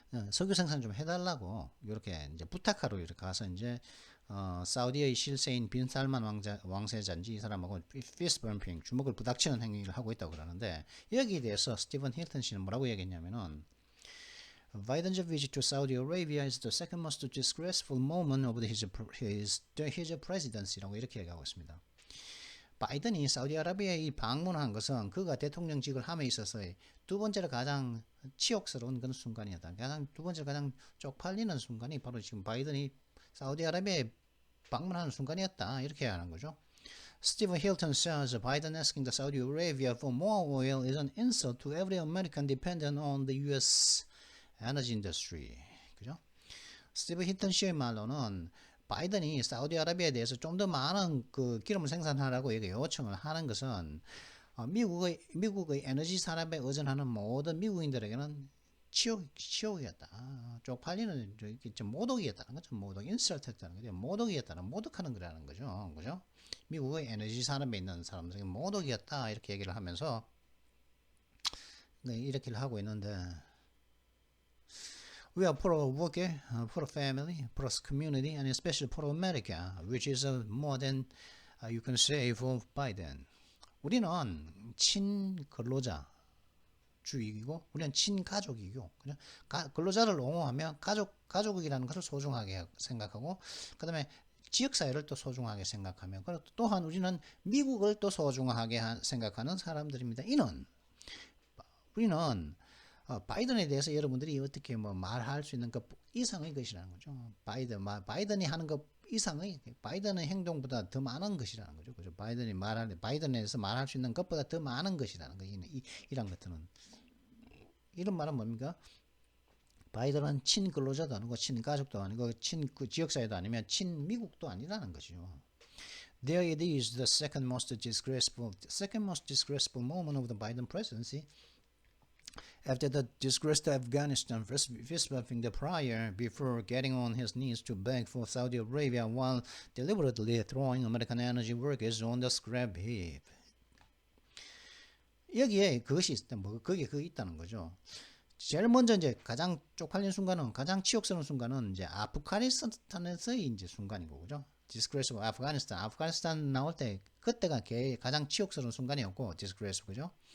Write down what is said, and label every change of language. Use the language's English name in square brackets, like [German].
[Korean] 석유 생산 좀 해달라고 이렇게 이제 부탁하러 이렇게 가서 이제 사우디의 실세인 빈 살만 왕세자인지 이 사람하고 피스 범핑 주먹을 부닥치는 행위를 하고 있다고 그러는데 여기에 대해서 스티븐 힐튼 씨는 뭐라고 얘기했냐면은 [English] Biden's visit to Saudi Arabia is the second most disgraceful moment of his presidency [Korean] 라고 이렇게 얘기하고 있습니다. 바이든이 사우디아라비아에 방문한 것은 그가 대통령직을 함에 있어서 두 번째로 가장 치욕스러운 그런 순간이었다. 두 번째로 가장 쪽팔리는 순간이 바로 지금 바이든이 사우디아라비아에 방문하는 순간이었다. 이렇게 하는 거죠. [English] Stephen Hilton says Biden asking the Saudi Arabia for more oil is an insult to every American dependent on the U.S. energy industry. [Korean] 그죠? 스티브 힐튼 씨의 말로는 바이든이 사우디아라비아에 대해서 좀 더 많은 그 기름을 생산하라고 요청을 하는 것은 미국의 에너지 산업에 의존하는 모든 미국인들에게는 치욕이었다. 쪽팔리는 모독이었다는 거죠. 모독, 인설트했다는 거죠. 모독이었다는 모독하는 거라는 거죠. 그죠? 미국의 에너지 산업에 있는 사람들에게 모독이었다. 이렇게 얘기를 하면서 이렇게 하고 있는데 [English] We are for work, for family, for community, and especially for America, which is more than you can say for Biden. [Korean] 우리는 친근로자주의이고, 우리는 친가족이고, 그냥 근로자를 옹호하며 가족이라는 것을 소중하게 생각하고, 그 다음에 지역사회를 또 소중하게 생각하며, 또한 우리는 미국을 또 소중하게 생각하는 사람들입니다. 우리는 바이든에 대해서 여러분들이 어떻게 뭐 말할 수 있는 것 이상의 것이라는 거죠. 바이든이 하는 것 이상의 바이든의 행동보다 더 많은 것이라는 거죠. 그죠? 바이든에서 말할 수 있는 것보다 더 많은 것이라는 거. 이런 것들은 이런 말은 뭡니까? 바이든은 친근로자도 아니고 친가족도 아니고 지역사회도 아니면 친미국도 아니라는 것이죠. [English] There it is the second most disgraceful moment of the Biden presidency. After the disgrace to Afghanistan, fist-bumping the prior before getting on his knees to beg for Saudi Arabia while deliberately throwing American energy workers on the scrap heap. [Korean] 여기에 그것이 거기에 그게 있다는 거죠. 제일 먼저 이제 가장 쪽팔린 순간은 가장 치욕스러운 순간은 이제 아프가니스탄에서의 이제 순간이고 그죠? Disgrace of 아프가니스탄 나올 때 그때가 가장 치욕스러운 순간이었고 disgrace 그죠?